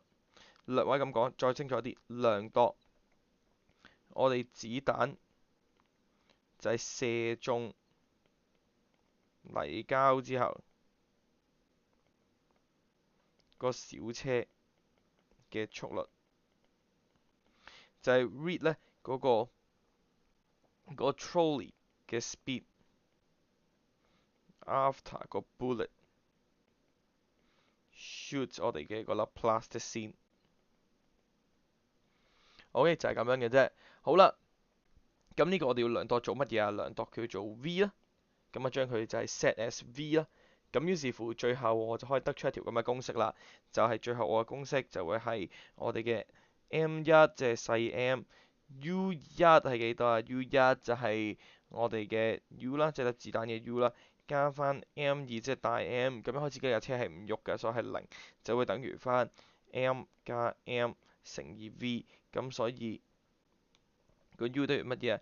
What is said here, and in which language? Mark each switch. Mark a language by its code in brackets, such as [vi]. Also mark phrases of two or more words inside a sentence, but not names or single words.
[yue] 略位咁講，再清楚啲，量度我哋子彈就係射中泥膠之後，個小車嘅速率，就係 read 咧嗰個 trolley 嘅 [en] speed after [yue] 個 [en] bullet shoot [yue] 我哋嘅嗰粒 plasticine。OK，就係咁樣嘅啫。好啦，咁呢個我哋要量度做乜嘢啊？量度佢做 V 啦，咁啊將佢就係 [en] set as V [yue] 啦。咁於是乎最後我就可以得出一條咁嘅公式啦，就係最後我嘅公式就會係我哋嘅 M1 即係細 m，U1 係幾多啊？U1 就係我哋嘅 U 啦，即係粒子彈嘅 U 啦，加翻 M2 即係大 M，咁樣開始呢架車係唔喐嘅，所以係0，就會等於翻 M 加 M 乘以 V，咁所以個 U 等於乜嘢啊？